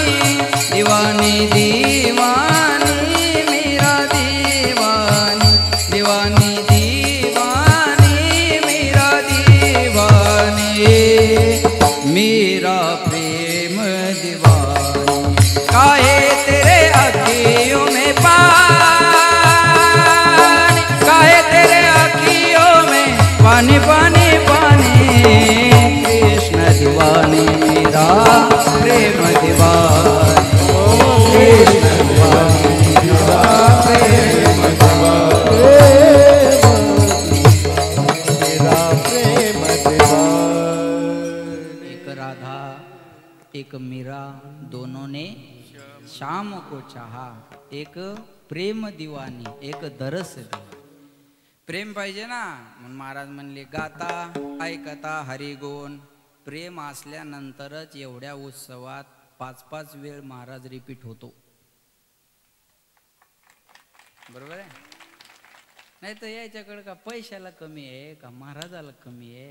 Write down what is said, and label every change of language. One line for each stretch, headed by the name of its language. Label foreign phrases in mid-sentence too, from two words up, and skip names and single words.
Hindi: दीवानी दीवानी मेरा दीवानी, दीवानी दीवानी मेरा दीवानी, मेरा प्रेम दीवानी. काहे तेरे अखियों में पानी, काहे तेरे अखियों में पानी पानी पानी, कृष्ण दीवानी मेरा प्रेम दीवानी, कृष्ण दीवानी मेरा प्रेम दीवानी. एक राधा एक मीरा दोनों ने शाम को चाहा, एक प्रेम दीवानी एक दरस दीवानी.
Marathi: प्रेम पाहिजे ना. म्हणून महाराज म्हणले गाता ऐकता हरिगुण. प्रेम असल्यानंतरच एवढ्या उत्सवात 5-5 वेळ महाराज रिपीट होतो. बरोबर आहे? नाही तर याच्याकडे का पैशाला कमी आहे का महाराजाला कमी आहे?